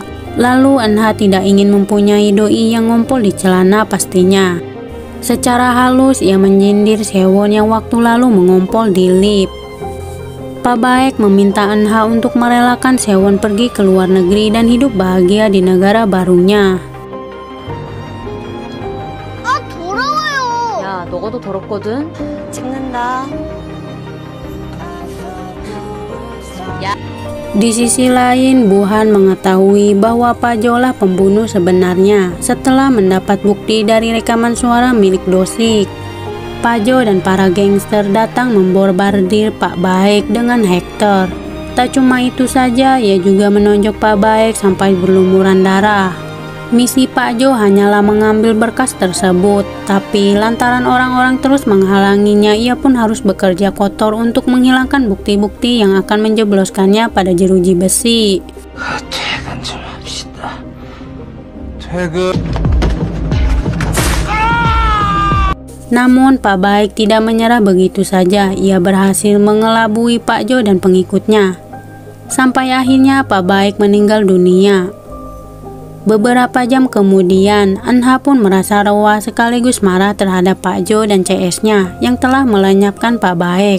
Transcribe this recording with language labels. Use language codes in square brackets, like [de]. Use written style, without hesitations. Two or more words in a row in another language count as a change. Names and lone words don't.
[id] Lalu Eunha tidak ingin mempunyai doi yang ngompol di celana pastinya. Secara halus ia menyindir Sewon yang waktu lalu mengompol di lift. Pak Baek meminta Eunha untuk merelakan Sewon pergi ke luar negeri dan hidup bahagia di negara barunya. [ko] 아, 더러워요. 야, 너가도 더럽거든? 찍는다. [id] Di sisi lain, Bu-han mengetahui bahwa Pak Jo lah pembunuh sebenarnya setelah mendapat bukti dari rekaman suara milik Do-sik. Pak Jo dan para gangster datang memborbardir Pak Baek dengan Hector. Tak cuma itu saja, ia juga menonjok Pak Baek sampai berlumuran darah. Misi Pak Jo hanyalah mengambil berkas tersebut, tapi lantaran orang-orang terus menghalanginya, ia pun harus bekerja kotor untuk menghilangkan bukti-bukti yang akan menjebloskannya pada jeruji besi. [ko] 퇴근 좀 합시다. 퇴근. [id] Namun Pak Baek tidak menyerah begitu saja. Ia berhasil mengelabui Pak Jo dan pengikutnya. Sampai akhirnya Pak Baek meninggal dunia. Beberapa jam kemudian, Eunha pun merasa rewah sekaligus marah terhadap Pak Jo dan CS-nya yang telah melenyapkan Pak Baek.